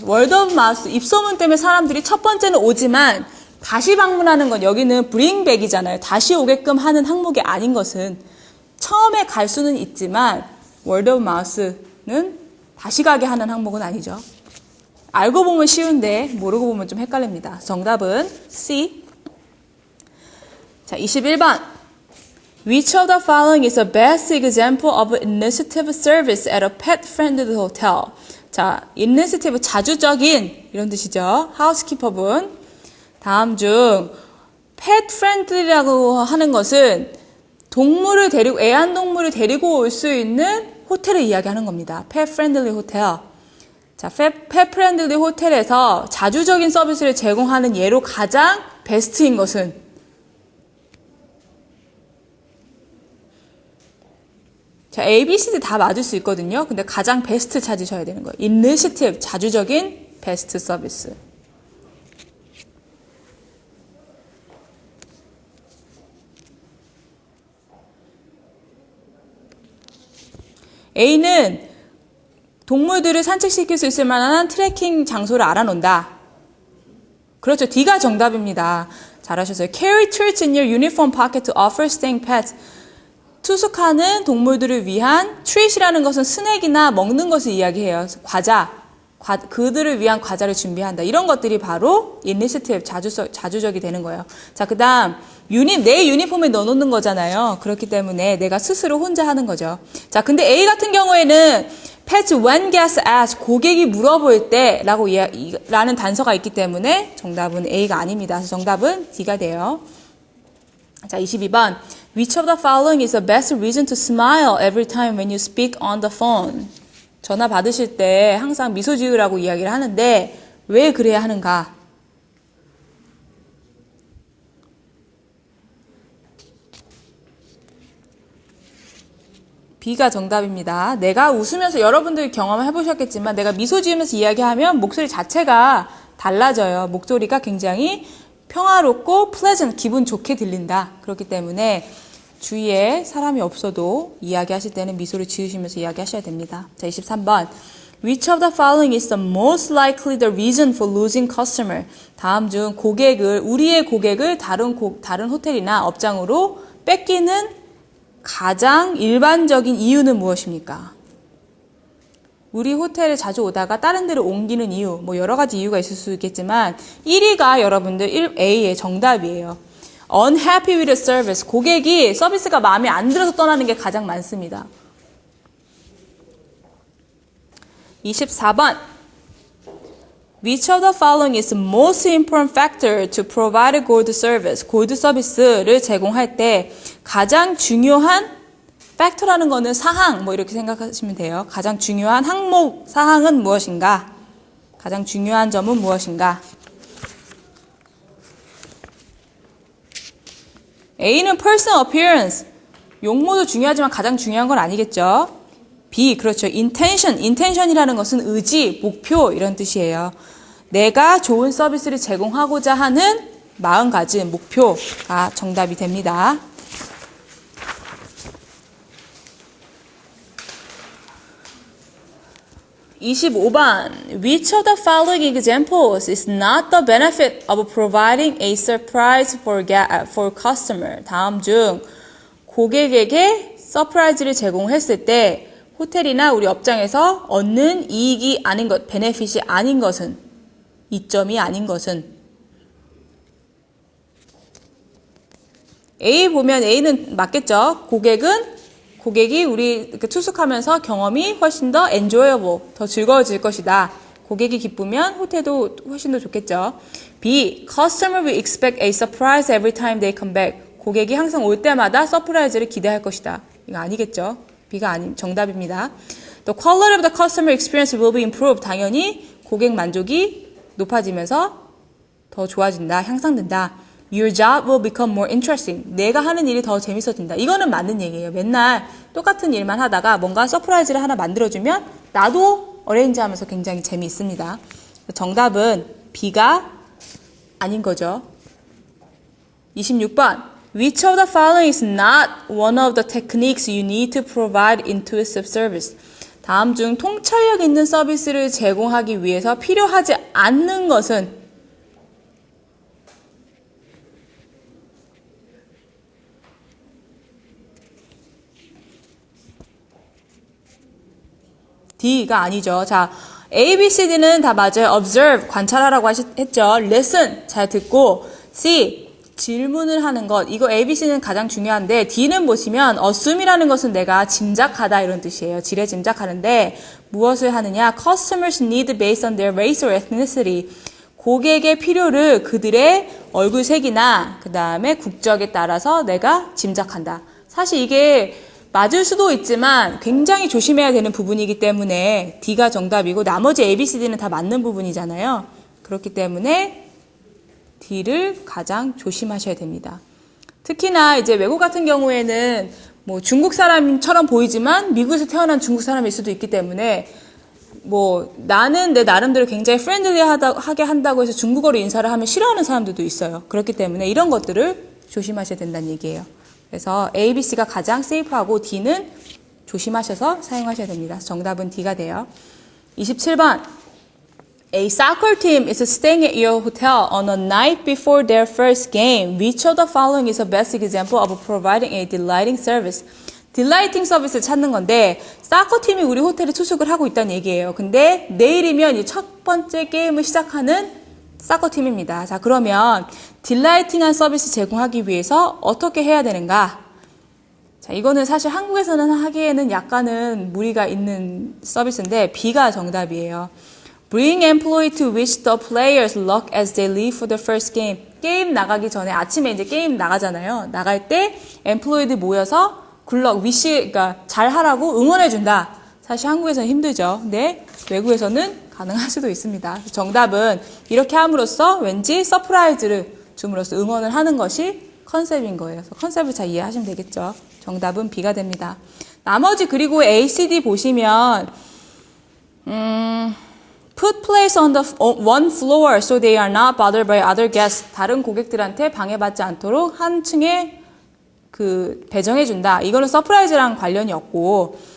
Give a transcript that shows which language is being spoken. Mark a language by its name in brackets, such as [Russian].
[English] word of mouth, [Korean] 입소문 때문에 사람들이 첫 번째는 오지만 다시 방문하는 건 여기는 [English] bring back [Korean] 이잖아요. 다시 오게끔 하는 항목이 아닌 것은 처음에 갈 수는 있지만 [English] word of mouth [Korean] 는 다시 가게 하는 항목은 아니죠. 알고 보면 쉬운데 모르고 보면 좀 헷갈립니다. 정답은 C. 자, 21번. [English] Which of the following is the best example of initiative service at a pet-friendly hotel? [Korean] 자, initiative, 자주적인 이런 뜻이죠. 하우스키퍼분. 다음 중 pet-friendly라고 하는 것은 동물을 데리고 애완동물을 데리고 올 수 있는 호텔을 이야기하는 겁니다. pet-friendly 호텔. 자, pet-friendly 호텔에서 자주적인 서비스를 제공하는 예로 가장 베스트인 것은 자, A, B, C, D 다 맞을 수 있거든요. 근데 가장 베스트 찾으셔야 되는 거예요. initiative, 자주적인 베스트 서비스. A는 동물들을 산책시킬 수 있을 만한 트레킹 장소를 알아놓는다. 그렇죠. D가 정답입니다. 잘하셨어요. [English] Carry treats in your uniform pocket to offer staying pets. [Korean] 투숙하는 동물들을 위한 트릿이라는 것은 스낵이나 먹는 것을 이야기해요. 과자, 그들을 위한 과자를 준비한다. 이런 것들이 바로 initiative, 자주적이 되는 거예요. 자, 그 다음 내 유니폼에 넣어놓는 거잖아요. 그렇기 때문에 내가 스스로 혼자 하는 거죠. 자, 근데 A 같은 경우에는 [English] pets when guests ask, [Korean] 고객이 물어볼 때 라는 단서가 있기 때문에 정답은 A가 아닙니다. 그래서 정답은 D가 돼요. 자, 22번. [English] Which of the following is the best reason to smile every time when you speak on the phone? [Korean] 전화 받으실 때 항상 미소 지으라고 이야기를 하는데 왜 그래야 하는가? B가 정답입니다. 내가 웃으면서 여러분들 경험해 보셨겠지만 내가 미소 지으면서 이야기하면 목소리 자체가 달라져요. 목소리가 굉장히 평화롭고 pleasant, 기분 좋게 들린다. 그렇기 때문에 주위에 사람이 없어도 이야기하실 때는 미소를 지으시면서 이야기하셔야 됩니다. 자, 23번. [English] Which of the following is the most likely the reason for losing customer? [Korean] 다음 중 우리의 고객을 다른 호텔이나 업장으로 뺏기는 가장 일반적인 이유는 무엇입니까? 우리 호텔에 자주 오다가 다른 데로 옮기는 이유, 뭐 여러 가지 이유가 있을 수 있겠지만 1위가 여러분들 A의 정답이에요. [English] Unhappy with the service. [Korean] 고객이 서비스가 마음에 안 들어서 떠나는 게 가장 많습니다. 24번. [English] Which of the following is the most important factor to provide a good service? [Korean] 골드 서비스를 제공할 때 가장 중요한 팩터라는 거는 사항, 뭐 이렇게 생각하시면 돼요. 가장 중요한 항목, 사항은 무엇인가? 가장 중요한 점은 무엇인가? [English] A는 person appearance. [Korean] 용모도 중요하지만 가장 중요한 건 아니겠죠. B, 그렇죠. intention이라는 것은 의지, 목표 이런 뜻이에요. 내가 좋은 서비스를 제공하고자 하는 마음가짐, 목표가 정답이 됩니다. 25번. [English] Which of the following examples is not the benefit of providing a surprise for customer? [Korean] 다음 중 고객에게 서프라이즈를 제공했을 때 호텔이나 우리 업장에서 얻는 이익이 아닌 것, 베네핏이 아닌 것은, 이점이 아닌 것은. A 보면 A는 맞겠죠? 고객이 우리 투숙하면서 경험이 훨씬 더 enjoyable, 더 즐거워질 것이다. 고객이 기쁘면 호텔도 훨씬 더 좋겠죠. [English] B, customer will expect a surprise every time they come back. [Korean] 고객이 항상 올 때마다 서프라이즈를 기대할 것이다. 이거 아니겠죠? B가 정답입니다. [English] The quality of the customer experience will be improved. [Korean] 당연히 고객 만족이 높아지면서 더 좋아진다, 향상된다. [English] Your job will become more interesting. [Korean] 내가 하는 일이 더 재밌어진다. 이거는 맞는 얘기예요. 맨날 똑같은 일만 하다가 뭔가 서프라이즈를 하나 만들어주면 나도 어레인지하면서 굉장히 재미있습니다. 정답은 B가 아닌 거죠. 26번. [English] Which of the following is not one of the techniques you need to provide intuitive service? [Korean] 다음 중 통찰력 있는 서비스를 제공하기 위해서 필요하지 않는 것은 D가 아니죠. 자, A, B, C, D는 다 맞아요. Observe, 관찰하라고 했죠. Listen, 잘 듣고. C, 질문을 하는 것. 이거 A, B, C는 가장 중요한데 D는 보시면 assume이라는 것은 내가 짐작하다 이런 뜻이에요. 지레 짐작하는데 무엇을 하느냐? [English] Customers need based on their race or ethnicity. [Korean] 고객의 필요를 그들의 얼굴색이나 그 다음에 국적에 따라서 내가 짐작한다. 사실 이게 맞을 수도 있지만 굉장히 조심해야 되는 부분이기 때문에 D가 정답이고 나머지 A, B, C, D는 다 맞는 부분이잖아요. 그렇기 때문에 D를 가장 조심하셔야 됩니다. 특히나 이제 외국 같은 경우에는 뭐 중국 사람처럼 보이지만 미국에서 태어난 중국 사람일 수도 있기 때문에 뭐 나는 내 나름대로 굉장히 프렌들리하게 한다고 해서 중국어로 인사를 하면 싫어하는 사람들도 있어요. 그렇기 때문에 이런 것들을 조심하셔야 된다는 얘기예요. 그래서 A, B, C가 가장 세이프하고 D는 조심하셔서 사용하셔야 됩니다. 정답은 D가 돼요. 27번. [English] A soccer team is staying at your hotel on a night before their first game. Which of the following is a best example of providing a delighting service? [Korean] 딜라이팅 서비스를 찾는 건데 사커팀이 우리 호텔에 투숙을 하고 있다는 얘기예요. 근데 내일이면 이 첫 번째 게임을 시작하는 사커팀입니다. 자, 그러면 딜라이팅한 서비스 제공하기 위해서 어떻게 해야 되는가? 자, 이거는 사실 한국에서는 하기에는 약간은 무리가 있는 서비스인데 B가 정답이에요. [English] Bring employee to wish the players luck as they leave for the first game. [Korean] 게임 나가기 전에 아침에 이제 게임 나가잖아요. 나갈 때 employee들 모여서 굿럭, 위시, 그러니까 잘하라고 응원해준다. 사실 한국에서는 힘들죠. 근데 외국에서는 가능할 수도 있습니다. 정답은 이렇게 함으로써 왠지 서프라이즈를 줌으로써 응원을 하는 것이 컨셉인 거예요. 그래서 컨셉을 잘 이해하시면 되겠죠. 정답은 B가 됩니다. 나머지 그리고 A, C, D 보시면 [English] Put place on the one floor so they are not bothered by other guests. [Korean] 다른 고객들한테 방해받지 않도록 한 층에 배정해준다. 이거는 서프라이즈랑 관련이 없고